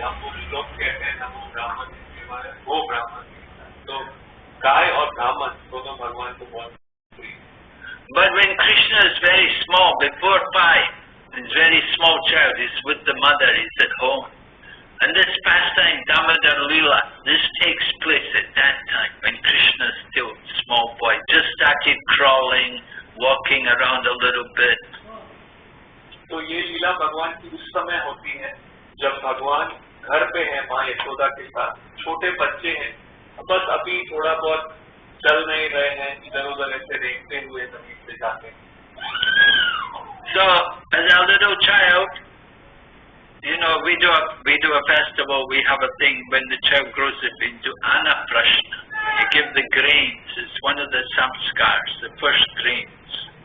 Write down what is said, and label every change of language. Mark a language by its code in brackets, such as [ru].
[hi] हम लोग कहते हैं नमो ब्राह्मण वो ब्राह्मण, तो गाय और ब्राह्मण दोनों भगवान को बहुत प्रिय। [en] But when Krishna is very small, before 5, he's very small child, he's with the mother, he's at home. And this pastime, Damodara Leela, this takes place at that time when Krishna is still a small boy, just started crawling, walking around a little bit. [hi] तो ये लीला भगवान की उस समय होती है जब भगवान घर पे है माँ यशोदा के साथ, छोटे बच्चे हैं, बस अभी थोड़ा बहुत चल नहीं रहे हैं, इधर उधर ऐसे देखते हुए जमीन पे जाते हैं। [en] So as a little child, you know, we do a festival, we have a thing when the child grows up into Annaprashna. You give the grains, it's one of the samskars, the first grains.